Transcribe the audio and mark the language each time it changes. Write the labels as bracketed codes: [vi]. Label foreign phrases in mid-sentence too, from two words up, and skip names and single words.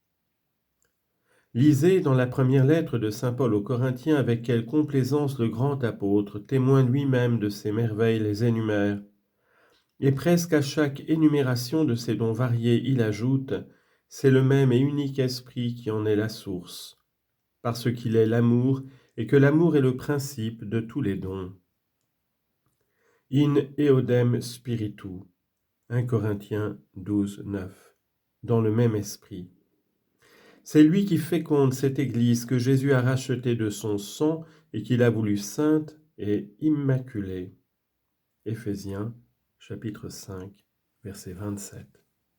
[fr] Lisez dans la première lettre de saint Paul aux Corinthiens avec quelle complaisance le grand apôtre, témoin lui-même de ces merveilles, les énumère. Et presque à chaque énumération de ces dons variés, il ajoute « C'est le même et unique esprit qui en est la source, parce qu'il est l'amour et que l'amour est le principe de tous les dons. » [la] In eodem spiritu, [fr] 1 Corinthiens 12, 9, dans le même esprit. C'est lui qui féconde cette Église que Jésus a rachetée de son sang et qu'il a voulu sainte et immaculée. Éphésiens, chapitre 5, verset 27.